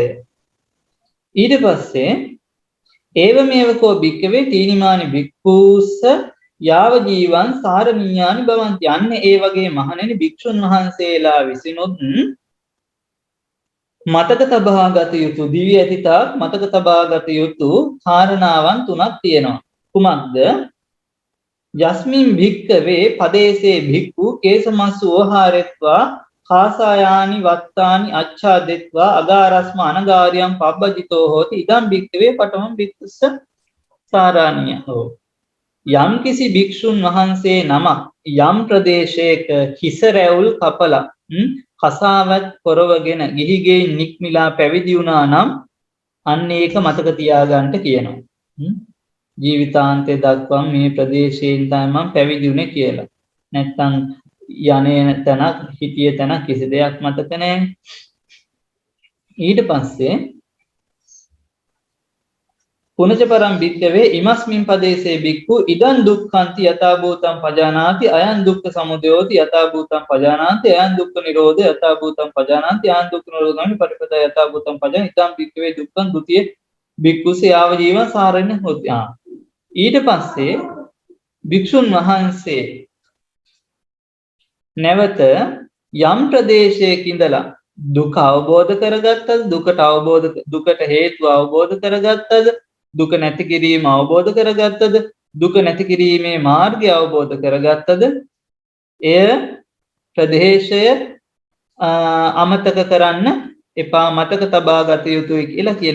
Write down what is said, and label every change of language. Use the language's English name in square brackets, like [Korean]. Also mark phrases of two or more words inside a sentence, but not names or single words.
[Sinhala] ඊට පස්සේ [Pali] ඒවමේවකෝ භික්කවේ තීනිමානි භික්ඛූස්ස යාව ජීවං සාරණීයානි භවಂತಿ. [Sinhala] යන්නේ ඒ වගේ මහණෙනි භික්ෂුන් වහන්සේලා විසිනොත් මතක තබා ගත යුතු දිවි ඇති තාක් මතක තබා ගත යුතු කාරණාවන් තුනක් තියෙනවා. කුමක්ද? [Pali] යස්මින් භික්කවේ පදේසේ භික්ඛු කේසමස්සු ඕහාරෙත්වා කාසායානි වත්තානි අච්ඡාදෙත්වා අගාරස්ම අනගාරියම් පබ්බජිතෝ හෝති ඉදම් භික්කවේ පඨමං භික්ඛුස්ස සාරාණියෝ. [Sinhala] යම් කිසි භික්ෂුන් වහන්සේ නමක් යම් ප්‍රදේශයක හිස රැවුල් කපලා කසාවත් පොරවගෙන ගිහිගේ නික්මිලා පැවිදි වුණා නම් අන්න ඒක මතක තියාගන්න කියනවා. ජීවිතාන්තය දක්වා මේ ප්‍රදේශයෙන් තමයි මම පැවිදි වුණේ කියලා. නැත්තම් යන්නේ තැනක් හිටිය තැනක් කිසි දෙයක් මතක නැහැ. ඊට පස්සේ [Pali] පුනච පරම් භික්ඛවේ ඉමස්මින් පදේසේ භික්ඛු ඉදං දුක්ඛන්ති යථා භූතං පජානාති අයං දුක්ඛ සමුදයෝති යථා භූතං පජානාති අයං දුක්ඛ නිරෝධය යථා භූතං පජානාති අයං දුක්ඛ නිරෝධං පටිපදා යථා භූතං පජාන ඉදං භික්ඛවේ දුක්ඛං ဒ ුතිය භික්ඛුසේ ආව ජීවං සාරණ හොති. [Sinhala] ඊට පස්සේ භික්ෂුන් වහන්සේ නැවත යම් ප්‍රදේශයක ඉඳලා දුක අවබෝධ කරගත්තද, දුකට හේතු අවබෝධ කරගත්තද, දුක නැති කිරීම අවබෝධ කරගත්තද, දුක නැති කිරීමේ මාර්ගය අවබෝධ කරගත්තද, එය ප්‍රදේශය අමතක කරන්න එපා, මතක තබා ගත යුතුයි කියලා කියනවා.